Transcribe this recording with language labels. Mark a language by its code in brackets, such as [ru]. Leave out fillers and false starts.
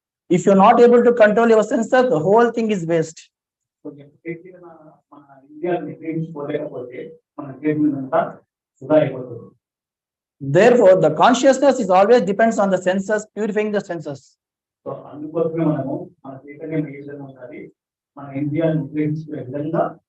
[en] If you're not able to control your senses, the whole thing is waste. [te] So ఎప్పుడైతే మన ఇంద్రియాలను నిగ్రహించుకోలేకపోతే మన జీవితంతా వృధా అయిపోతుంది. [en] Therefore, the consciousness is always depends on the senses, purifying the senses. [te] So అందుకోసమే మనము మన చైతన్యం ఏ విధంగా ఉండాలి, మన ఇంద్రియాలను నిగ్రహించుకునే విధంగా.